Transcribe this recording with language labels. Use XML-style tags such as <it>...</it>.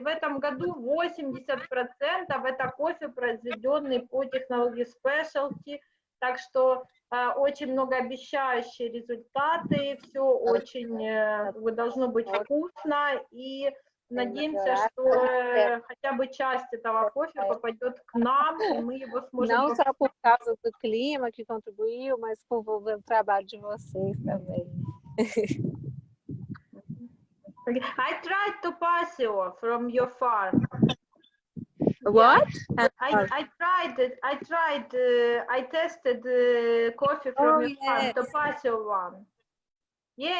<ru>В этом году 80% это кофе, произведенный по технологии спешлти. Так что очень многообещающие результаты, все очень должно быть вкусно, и надеемся, что хотя бы часть этого кофе попадет к нам, и мы его сможем...</ru> <pt>Não só por causa do clima que contribuiu, mas por o trabalho de vocês também.</pt> <en>I tried Topazio from your farm. What? I tried it. I tested the coffee from your farm, Topazio one. Yeah,</en>